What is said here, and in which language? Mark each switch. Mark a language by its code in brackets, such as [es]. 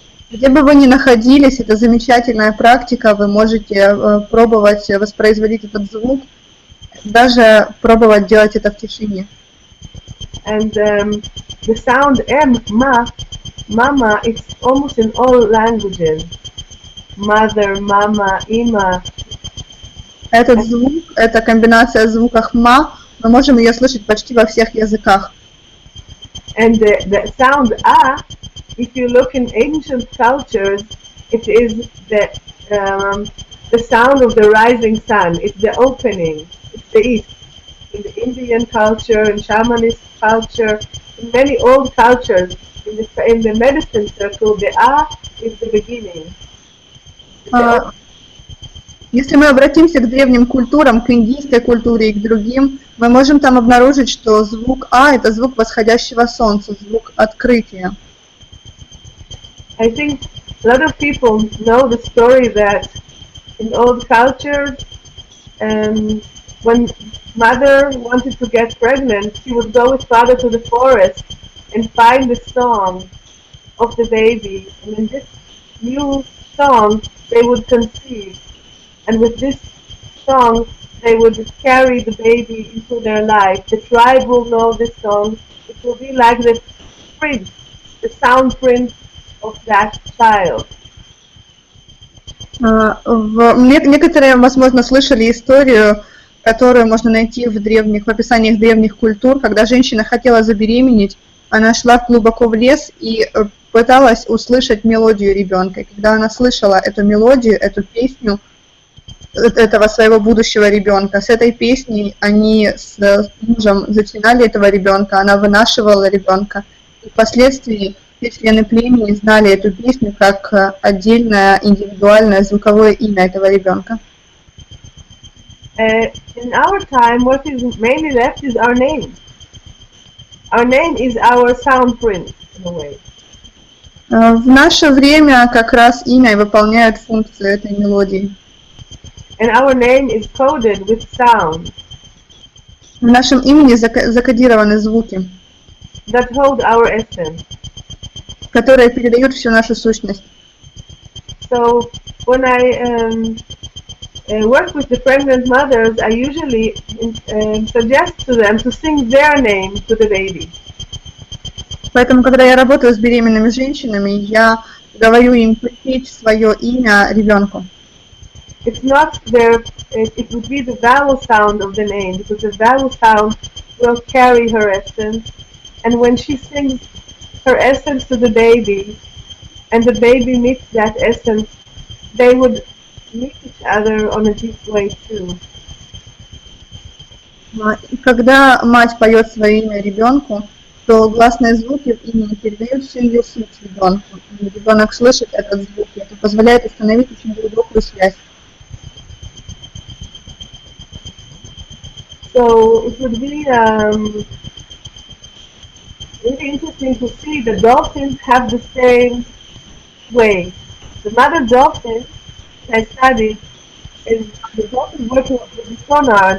[ru] Где бы вы ни находились, это замечательная практика, вы можете пробовать воспроизводить этот звук, даже пробовать делать это в тишине. [en] And the sound M, mama, it's almost in all languages. Mother, mama, ima. [ru] Этот звук, эта комбинация звуков ма, мы можем ее слышать почти во всех языках. [en] And the sound a, if you look in ancient cultures, it is the sound of the rising sun. It's the opening. It's the east. In the Indian culture, in shamanist culture, in many old cultures, in the medicine circle, the a is the beginning. [ru] Если мы обратимся к древним культурам, к индийской культуре и к другим, мы можем там обнаружить, что звук А – это звук восходящего солнца, звук открытия. [en] I think a lot of people know the story that in old cultures, when mother wanted to get pregnant, she would go with father to the forest and find the song of the baby. And in this new song, they would conceive. And with this song, they would carry the baby into their life. The tribe will know this song. It will be like the print, the sound print of that child. [ru] Некоторые, возможно, слышали историю, которую можно найти в описаниях древних культур, когда женщина хотела забеременеть, она шла глубоко в лес и пыталась услышать мелодию ребенка. И когда она слышала эту мелодию, эту песню этого своего будущего ребенка, с этой песней они с мужем зачинали этого ребенка, она вынашивала ребенка. И впоследствии все члены племени знали эту песню как отдельное индивидуальное звуковое имя этого ребенка. [en] In our time, what is mainly left is our name. Our name is our sound print, in a way. [ru] В наше время как раз имя выполняет функцию этой мелодии. [en] And our name is coded with sound. [ru] В нашем имени закодированы звуки, [en] That hold our essence. [ru] которые передают всю нашу сущность. [en] So when I work with the pregnant mothers, I usually suggest to them to sing their name to the baby. [ru] Поэтому, когда я работаю с беременными женщинами, я говорю им петь свое имя ребенку. [en] It's not it would be the vowel sound of the name, because the vowel sound will carry her essence. And when she sings her essence to the baby, and the baby meets that essence, they would meet each other on a deep way too. [ru] И когда мать поет свое имя ребенку, то гласные звуки в имени передают всю ее суть ребенку. И ребенок слышит этот звук, и это позволяет установить очень глубокую связь. [en] So it would be really interesting to see the dolphins have the same way. The mother dolphin I studied is the dolphins working with the sonar.